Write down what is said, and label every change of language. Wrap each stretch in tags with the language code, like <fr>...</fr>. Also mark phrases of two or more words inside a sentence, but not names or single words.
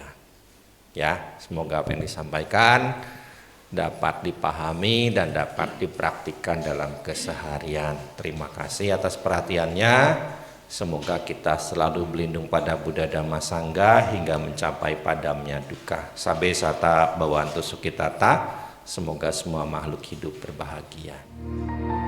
<id>Ya, semoga apa yang disampaikan dapat dipahami dan dapat dipraktikkan dalam keseharian. Terima kasih atas perhatiannya. Semoga kita selalu berlindung pada Buddha Dhamma Sangha hingga mencapai padamnya dukkha.</id> <pi>Sabbe sata bhavantu sukhitata.</pi> <id>Semoga semua makhluk hidup berbahagia.</id>